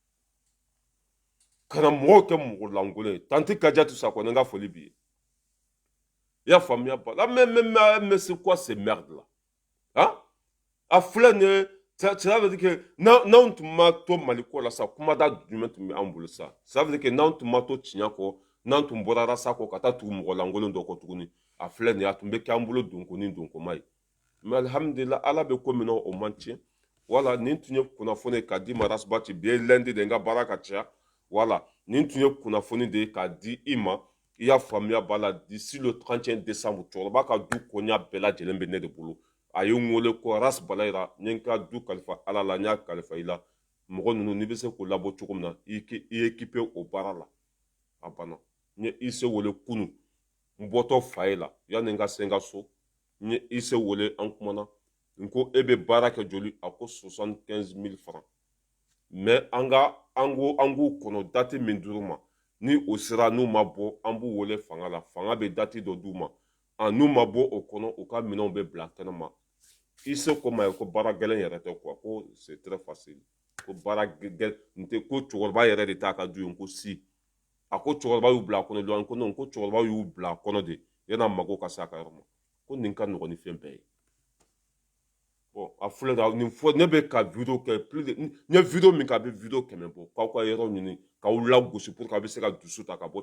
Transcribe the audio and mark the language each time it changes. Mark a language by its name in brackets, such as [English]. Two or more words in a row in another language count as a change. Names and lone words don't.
[Bambara] kana mɔgɔw kɛ mɔgɔ lankolon ye tanti Kadiatou Sakɔ n ka foli b'i ye i y'a faamuya ba la [French] mais c'est quoi ces merdes là hein [Bambara] a filɛ nin ye [French] ça veut dire que [Bambara] n'anw tun ma to maliko la sa kumada jumɛn tun bɛ an bolo sa [French] ça veut dire que [Bambara] n'anw tun ma to tiɲɛ kɔ n'anw tun bɔra rasa kɔ ka taa tugu mɔgɔ lankolon dɔ kɔ tuguni a filɛ nin ye a tun bɛ kɛ an bolo donko ni donkoma ye mais alhamdulillah ala bɛ ko min na o man tiɲɛ wala nin tun ye kunnafoni ye k'a di ma rasbati bi ye lundi de n ka baara ka ca wala nin tun ye kunnafoni de ye k'a di i ma i y'a faamuya b'a la [French] d'ici le 31 décembre [Bambara] cɛkɔrɔba ka du koɲa bɛɛ lajɛlen bɛ ne de bolo a ye n wele ko ras balayira n ye n ka du kalifa ala la n y'a kalifa i la mɔgɔ ninnu n'i bɛ se k'o labɔ cogo min na i équipé o baara la a banna n ye ise wele kunu n bɔtɔ fa ye la yanni n ka se n ka so n ye ise wele an kumana n ko e bɛ baara kɛ joli a ko 75 000 francs mais an k'u kɔnɔ date min dir'u ma ni o sera n'u ma bɔ an b'u wele fanga la fanga bɛ date dɔ d'u ma n'u ma bɔ o kɔnɔ u ka minɛnw bɛ bila kɛnɛma i se ko ma ye ko baara gɛlɛn yɛrɛ tɛ quoi ko [French] c'est très facile [Bambara] ko baara gɛlɛn n tɛ ko cɛkɔrɔba yɛrɛ de t'a ka du ye ko si a ko cɛkɔrɔba y'u bila a kɔnɔ dɔrɔn ko non ko cɛkɔrɔba y'u bila a kɔnɔ de yan'a mago ka se a ka yɔrɔ ma ko nin ka nɔgɔn ni fɛn bɛɛ ye bon a filɛ la nin fɔ ne bɛ ka video kɛ [French] plus de [Bambara] n ye video min kɛ a bɛ video 100 bɔ k'aw ka yɔrɔ ɲini k'aw lagosi [French] pour que [Bambara] a bɛ se ka dusu ta ka bɔ